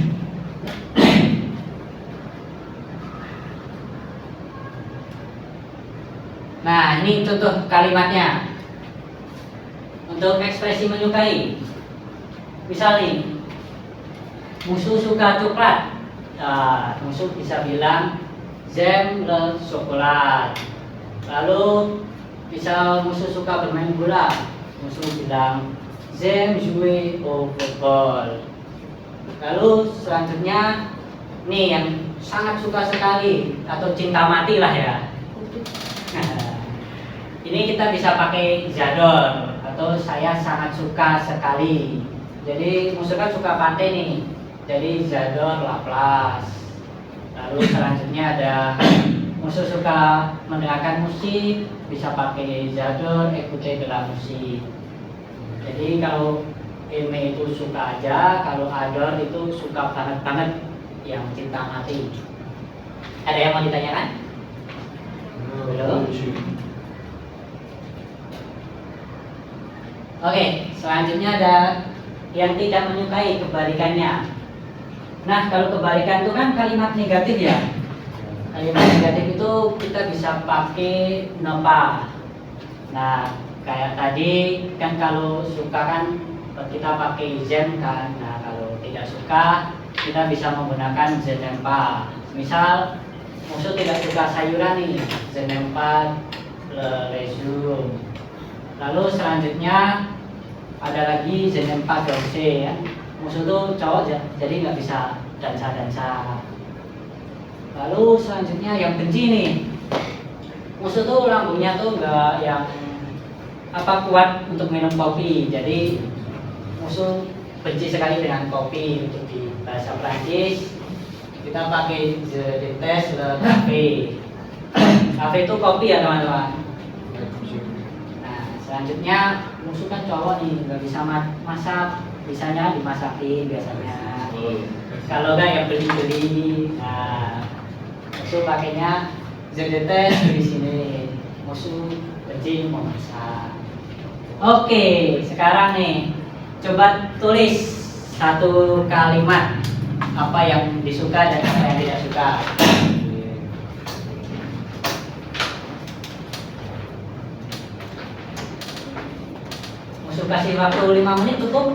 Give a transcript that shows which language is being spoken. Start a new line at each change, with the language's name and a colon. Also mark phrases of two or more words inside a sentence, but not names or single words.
Indonesian: Nah, ini contoh kalimatnya. Untuk ekspresi menyukai, misal nih, musuh suka coklat. Nah, musuh bisa bilang
French: j'aime le chocolat.
Indonesian: Lalu misal musuh suka bermain bola, musuh bilang
French: j'aime jouer au football.
Indonesian: Lalu selanjutnya nih yang sangat suka sekali atau cinta mati lah ya. Ini kita bisa pakai j'adore atau saya sangat suka sekali. Jadi musuh kan suka pantai nih, jadi
French: j'adore la plage.
Indonesian: Lalu selanjutnya ada musuh suka mendengarkan musik, bisa pakai
French: j'adore écouter de la musique.
Indonesian: Jadi kalau eme itu suka aja, kalau adore itu suka banget yang cinta mati. Ada yang mau ditanyakan? Belum? Oke, selanjutnya ada yang tidak menyukai, kebalikannya. Nah, kalau kebalikan itu kan kalimat negatif ya. Kalimat negatif itu kita bisa pakai nepa. Nah, kayak tadi kan kalau suka kan kita pakai j'aime kan. Nah, kalau tidak suka kita bisa menggunakan
French: je n'aime pas.
Indonesian: Misal musuh tidak suka sayuran nih,
French: je n'aime pas le légume.
Indonesian: Lalu selanjutnya ada lagi
French: je n'aime pas danser
Indonesian: ya. Musuh tuh cowok jadi nggak bisa dansa. Lalu selanjutnya yang benci nih, musuh tuh lambungnya tuh nggak yang kuat untuk minum kopi. Jadi musuh benci sekali dengan kopi. Untuk di bahasa Prancis kita pakai
French: je déteste le café.
Indonesian: Café itu kopi ya teman-teman. Nah, selanjutnya musuh kan cowok nih, nggak bisa masak, bisanya dimasakin biasanya. Kalau nggak yang beli. Nah, musuh pakainya
French: je déteste
Indonesian: di sini. Musuh benci memasak. Oke, sekarang nih coba tulis satu kalimat apa yang disuka dan apa yang tidak suka. Musuh kasih waktu 5 menit cukup?